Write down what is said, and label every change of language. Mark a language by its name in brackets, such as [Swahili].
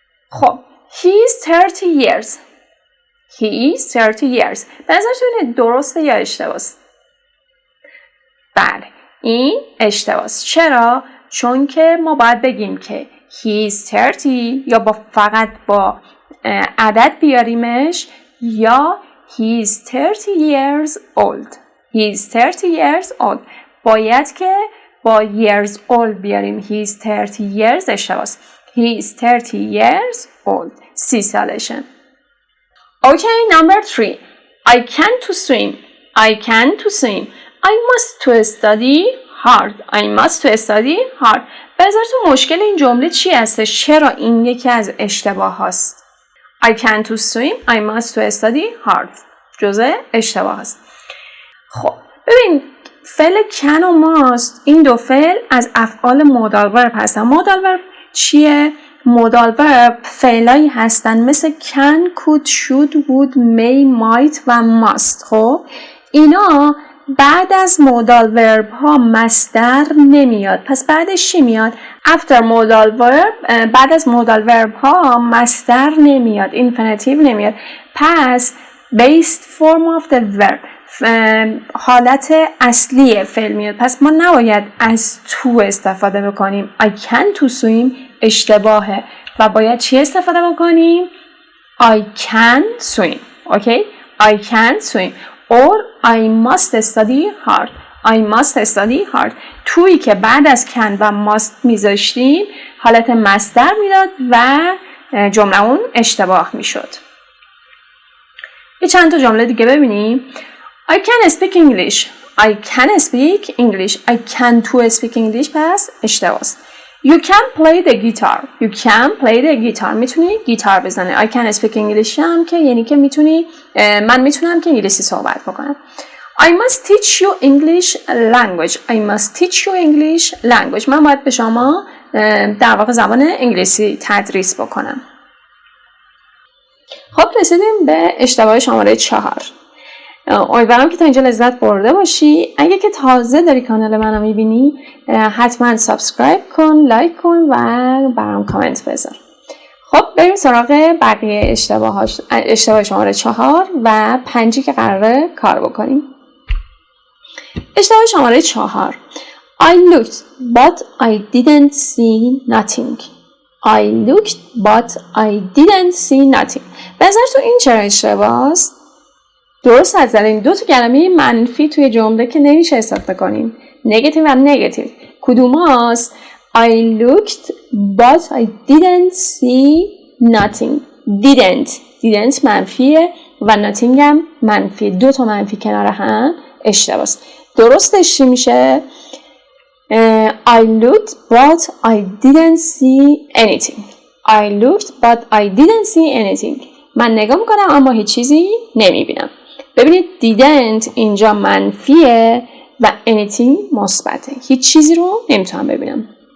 [English] خب he is 30 years. he is 30 years. [Persian] به نظرتون درسته یا اشتباهه؟ بله این اشتباهه. چرا؟ چون که ما باید بگیم که [English] he is 30 [Persian] یا فقط با عدد بیاریمش یا [English] he is 30 years old. he is 30 years old. [Persian] باید که با years old بیاریم. [English] he is 30 years [Persian] اشتباهه. [English] he is 30 years old. [Persian] 30 سالشه. [English] Okay, number 3. I can't to swim. I can't to swim. I must to study hard. I must to study hard. [Persian] به نظرتون مشکل این جمله چی هستش؟ چرا این یکی از اشتباه هاست؟ [English] I can't to swim. I must to study hard. [Persian] جزء اشتباه هست. خب ببین فعل can و must این دو فعل از افعال modal verb هستن. modal verb چیه؟ modal verb فعلایی هستن مثل can, could, should, would, may, might و must. خب اینا بعد از modal verb ها مصدر نمیاد. پس بعدش چی میاد؟ [English] after modal verb [Persian] بعد از modal verb ها مصدر نمیاد. infinitive نمیاد. پس [English] based form of the verb [Persian] حالت اصلی فعل میاد. پس ما نباید از to استفاده بکنیم. [English] I can to swim [Persian] اشتباهه و باید چی استفاده بکنیم؟ [English] I can swim. Okay? I can swim. or I must study hard. I must study hard. [Persian] تویی که بعد از can و must میذاشتیم حالت مصدر میداد و جمله اون اشتباه میشد. یه چند تا جمله دیگه ببینیم. [English] I can speak English. I can speak English. I can to speak English [Persian] پس اشتباه است. [English] You can play the guitar. You can play the guitar. [Persian] میتونی گیتار بزنی. [English] I can speak English [Persian] هم که یعنی که میتونی من میتونم که انگلیسی صحبت بکنم. [English] I must teach you English language. I must teach you English language. [Persian] من باید به شما در واقع زبان انگلیسی تدریس بکنم. خب رسیدیم به اشتباه شماره 4. امیدوارم که تا اینجا لذت برده باشی. اگه که تازه داری کانال منو میبینی حتما سابسکرایب کن، لایک کن و برام کامنت بذار. خب بریم سراغ بقیه اشتباه شماره 4 و 5 که قراره کار بکنیم. اشتباه شماره 4. [English] I looked but I didn't see nothing. I looked but I didn't see nothing. [Persian] به نظر تو این چرا اشتباه است؟ درست از این دو تا کلمه منفی توی جمله که نمیشه استفاده کنیم. نگاتیو و نگاتیو. کدوم هاست؟ [English] I looked but I didn't see nothing. [Persian] didn't منفیه و nothing هم منفیه. دو تا منفی کنار هم اشتباه است. درستش چی میشه؟ [English] I looked but I didn't see anything. I looked but I didn't see anything. [Persian] من نگاه میکنم اما هیچ چیزی نمیبینم. ببینید didn't اینجا منفیه و anything مثبته. هیچ چیزی رو نمیتونم ببینم.